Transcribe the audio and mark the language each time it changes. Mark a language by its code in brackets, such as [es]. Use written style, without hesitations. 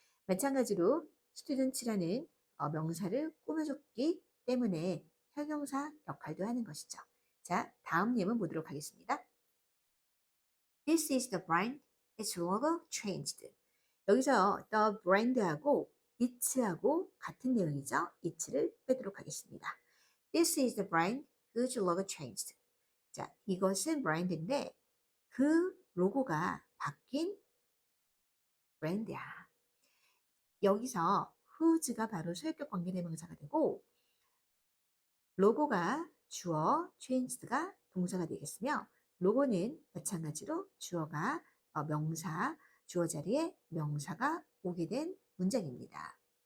[ko] 마찬가지로 student라는 명사를 꾸며줬기 때문에 형용사 역할도 하는 것이죠. 자, 다음 예문 보도록 하겠습니다. [en] This is the brand. Its logo changed. [ko] 여기서 the brand하고 it하고 같은 내용이죠. it를 빼도록 하겠습니다. [en] This is the brand whose logo changed. [ko] 자, 이것은 브랜드인데 그 로고가 바뀐 브랜드야. 여기서 whose가 바로 소유격 관계대명사가 되고 로고가 주어, changed가 동사가 되겠으며 로고는 마찬가지로 주어가 명사, 주어 자리에 명사가 오게 된 문장입니다.